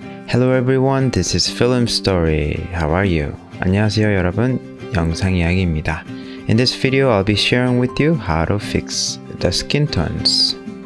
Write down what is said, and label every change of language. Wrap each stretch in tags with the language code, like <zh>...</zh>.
<en>Hello everyone, this is Film Story. How are you?</en> <ko>안녕하세요 여러분, 영상 이야기입니다.</ko> <en>In this video, I'll be sharing with you how to fix the skin tones.</en>